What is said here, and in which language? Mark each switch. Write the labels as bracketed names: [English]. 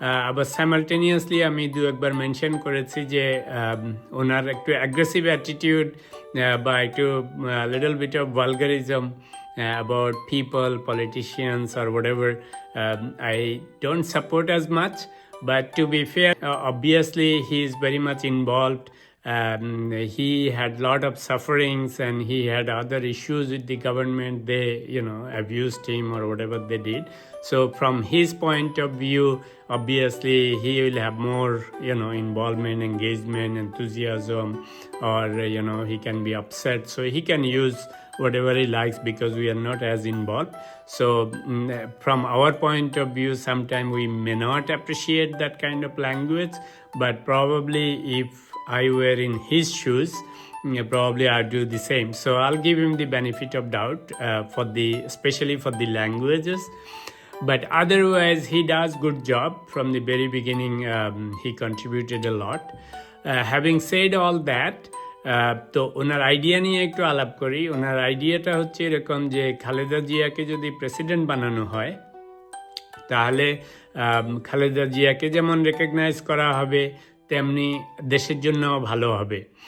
[Bangla] আবার সাইমালটেনিয়াসলি আমি দু একবার মেনশন করেছি যে ওনার একটু অ্যাগ্রেসিভ অ্যাটিটিউড বা একটু little bit of vulgarism [English] about people, politicians, or whatever, I don't support as much. But to be fair, obviously he is very much involved. He had a lot of sufferings and he had other issues with the government. They, abused him or whatever they did. So from his point of view, obviously he will have more, involvement, engagement, enthusiasm, or, he can be upset. So he can use whatever he likes because we are not as involved. So from our point of view, sometimes we may not appreciate that kind of language, but probably if I were in his shoes, probably I'd do the same. So I'll give him the benefit of doubt especially for the languages. But otherwise, he does good job. From the very beginning, he contributed a lot. Having said all that, [Bangla] তো ওনার idea নিয়ে একটু আলাপ করি। ওনার আইডিয়াটা হচ্ছে এরকম যে খালেদা জিয়াকে যদি প্রেসিডেন্ট বানানো হয়, তাহলে খালেদা জিয়াকে যেমন রেকগনাইজ করা হবে, তেমনি দেশের জন্য ভালো হবে।